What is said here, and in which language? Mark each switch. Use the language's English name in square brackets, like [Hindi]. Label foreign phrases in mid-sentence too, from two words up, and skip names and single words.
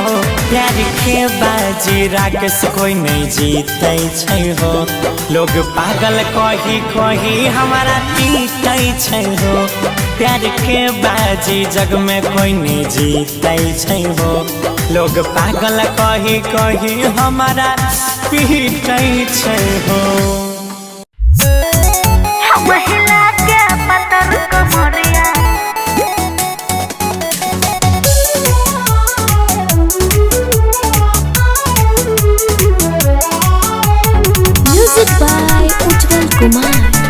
[Angika] प्यार के बाजी राकेश कोई नहीं जीतै छै हो, लोग पागल कही कही हमारा पीटै छै हो। प्यार के बाजी जग में कोई नहीं जीतै छै हो, लोग पागल कही कही हमारा पीटै छै हो। महिला के पतर कमरिया [English] music by [Angika] उज्जवल कुमार।